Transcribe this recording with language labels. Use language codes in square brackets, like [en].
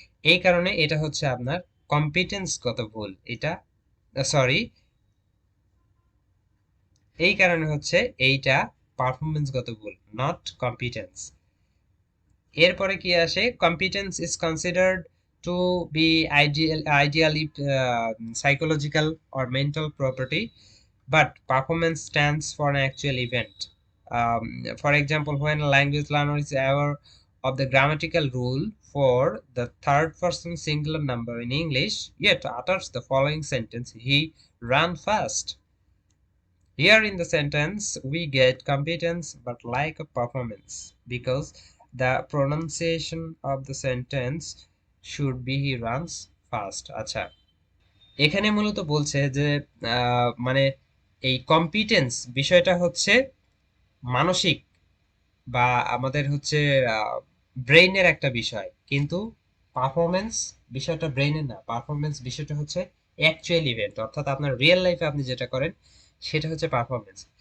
[bn] এই কারণে এটা হচ্ছে আপনার কম্পিটেন্সগত ভুল। এটা সরি, এই কারণে হচ্ছে এইটা পারফরমেন্সগত ভুল, নট কম্পিটেন্স। এরপরে কি আসে? [en] Competence is considered to be ideally psychological or mental property, but performance stands for an actual event. For example, when a language learner is aware of the grammatical rule for the third person singular number in English, yet utters the following sentence, he ran fast. Here in the sentence, we get competence but lack of performance because the pronunciation of the sentence should be he runs fast. [bn] আচ্ছা, এখানে মূলত বলছে যে মানে এই competence বিষয়টা হচ্ছে মানসিক বা আমাদের হচ্ছে ব্রেইনের একটা বিষয়, কিন্তু পারফরমেন্স বিষয়টা ব্রেইনের না। পারফরমেন্স বিষয়টা হচ্ছে অ্যাকচুয়াল ইভেন্ট, অর্থাৎ আপনার রিয়েল লাইফে আপনি যেটা করেন সেটা হচ্ছে পারফরমেন্স।